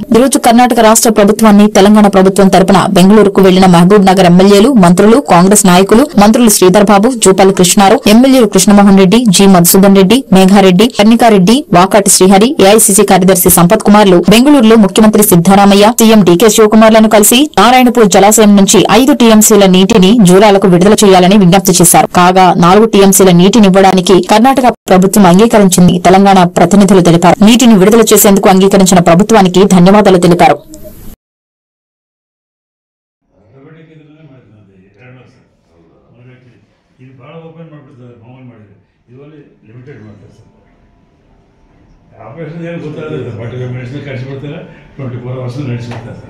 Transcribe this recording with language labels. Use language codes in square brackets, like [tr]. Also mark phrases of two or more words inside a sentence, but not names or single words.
[te] ఈ రోజు కర్ణాటక రాష్ట్ర ప్రభుత్వాన్ని తెలంగాణ ప్రభుత్వం తరపున బెంగళూరుకు వెళ్లిన మహబూబ్ నగర్ ఎమ్మెల్యేలు, మంత్రులు, కాంగ్రెస్ నాయకులు, మంత్రులు శ్రీధర్ బాబు, జూపల్లి కృష్ణారావు, ఎమ్మెల్యేలు కృష్ణమోహన్ రెడ్డి, జి మధుసూదన్ రెడ్డి, మేఘారెడ్డి, కర్ణికారెడ్డి, వాకాటి శ్రీహరి, ఏఐసీసీ కార్యదర్శి సంపత్ కుమార్లు బెంగళూరులో ముఖ్యమంత్రి సిద్దరామయ్య, సీఎం డీకే శివకుమార్లను కలిసి నారాయణపూర్ జలాశయం నుంచి 5 టీఎంసీల నీటిని జూరాలకు విడుదల చేయాలని విజ్ఞప్తి చేశారు. కాగా 4 టీఎంసీల నీటినివ్వడానికి కర్ణాటక ప్రభుత్వం అంగీకరించింది తెలంగాణ ప్రతినిధులు తెలిపారు. నీటిని విడుదల చేసేందుకు అంగీకరించిన ప్రభుత్వానికి ధన్యవాదాలు తెలిపారు. [kn] ಆಪರೇಷನ್ ಏನು ಗೊತ್ತಾಗಲ್ಲ [en] but medicine [kn] ಕಳಿಸ್ಬಿಡ್ತಾರೆ 24 ಅವರ್ಸ್ ನಡೆಸಿಬಿಡ್ತಾರೆ ಸರ್.